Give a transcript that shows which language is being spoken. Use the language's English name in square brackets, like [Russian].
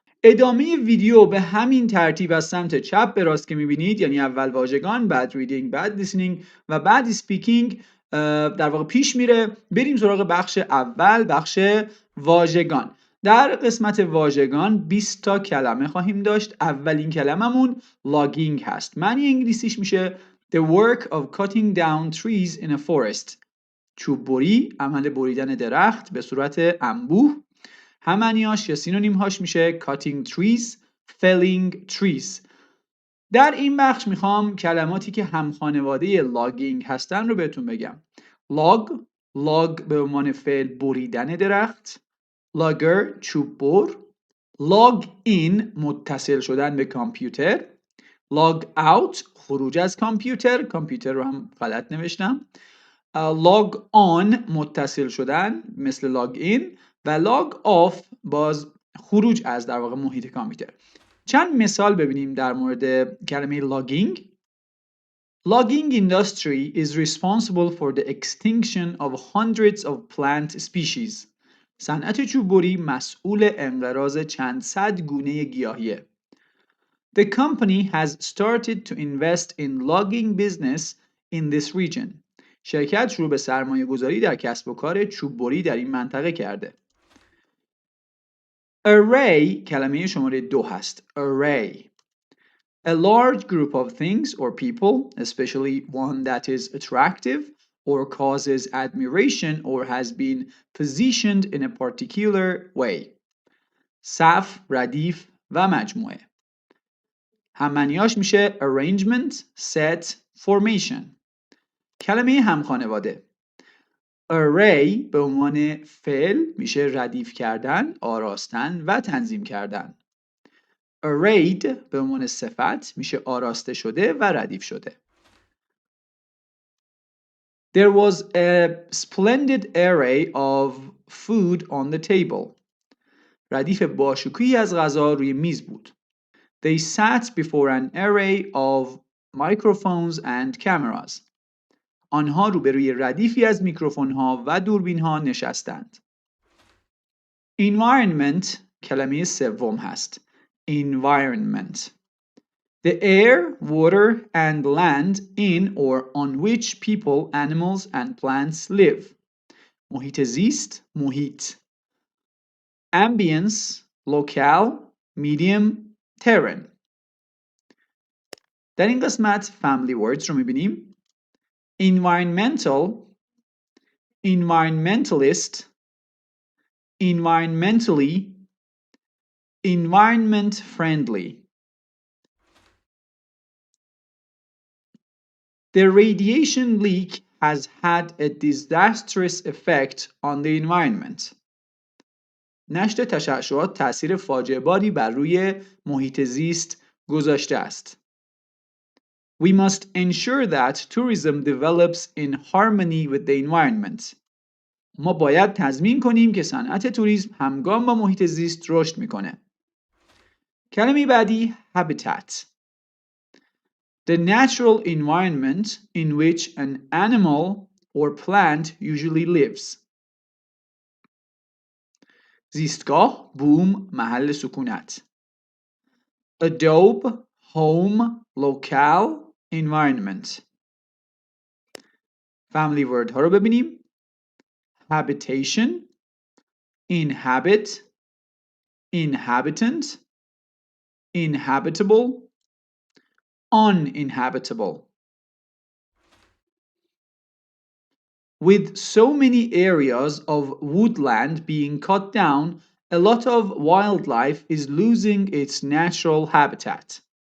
[Persian] ادامه ویدیو به همین ترتیب از سمت چپ به راست که میبینید، یعنی اول واژگان، بعد ریدینگ، بعد لیسنینگ و بعد سپیکینگ در واقع پیش میره. بریم سراغ بخش اول، بخش واژگان. در قسمت واژگان 20 تا کلمه خواهیم داشت. اولین کلممون لاگینگ هست. معنی انگلیسیش میشه [English] The work of cutting down trees in a forest. [Persian] چوب بری، عمل بریدن درخت به صورت انبوه. هم معنیاش یا سینونیمهاش میشه [English] cutting trees، felling trees. [Persian] در این بخش میخوام کلماتی که هم خانواده لاگینگ هستن رو بهتون بگم. لاگ به عنوان فعل بریدن درخت، لاگر چوب بر، لاگ این متصل شدن به کامپیوتر، لاگ اوت خروج از کامپیوتر رو هم غلط نوشتم، لاگ آن متصل شدن مثل لاگ این و لاگ آف باز خروج از در واقع محیط کامپیوتر. چند مثال ببینیم در مورد کلمه لاگینگ. [English] Logging industry is responsible for the extinction of hundreds of plant species. [Persian] صنعت چوببری مسئول انقراض چند صد گونه گیاهیه. [English] The company has started to invest in logging business in this region. [Persian] شرکت شروع به سرمایه گذاری در کسب و کار چوببری در این منطقه کرده. Array کلمه شماره 2 هست. [English] Array. A large group of things or people, especially one that is attractive or causes admiration or has been positioned in a particular way. [Persian] صف، ردیف و مجموعه. هم معنیاش میشه [English] arrangement, set, formation. [Persian] کلمه هم خانواده. Array به عنوان فعل میشه ردیف کردن، آراستن و تنظیم کردن. Arrayed به عنوان صفت میشه آراسته شده و ردیف شده. [English] There was a splendid array of food on the table. [Persian] ردیف باشکوهی از غذا روی میز بود. [English] They sat before an array of microphones and cameras. [Persian] آنها روبروی ردیفی از میکروفون‌ها و دوربین‌ها نشستند. Environment کلمه سوم هست. [English] Environment. The air, water, and land in or on which people, animals, and plants live. [Persian] محیط زیست، محیط. [English] Ambience, locale, medium, terrain. [Persian] در این قسمت family words رو میبینیم. [English] Environmental, environmentalist, environmentally, environment friendly. The radiation leak has had a disastrous effect on the environment. [Persian] نشت تشعشعات تأثیر فاجعه باری بر روی محیط زیست گذاشته است. [English] We must ensure that tourism develops in harmony with the environment. [Persian] ما باید تضمین کنیم که صنعت توریسم همگام با محیط زیست رشد میکنه. کلمه بعدی habitat. [English] The natural environment in which an animal or plant usually lives. [Persian] زیستگاه، بوم، محل سکونت. [English] Adobe, home, locale, environment. Family word [Persian] ها رو ببینیم. [English] Habitation, inhabit, inhabitant, inhabitable, uninhabitable. With so many areas of woodland being cut down, a lot of wildlife is losing its natural habitat.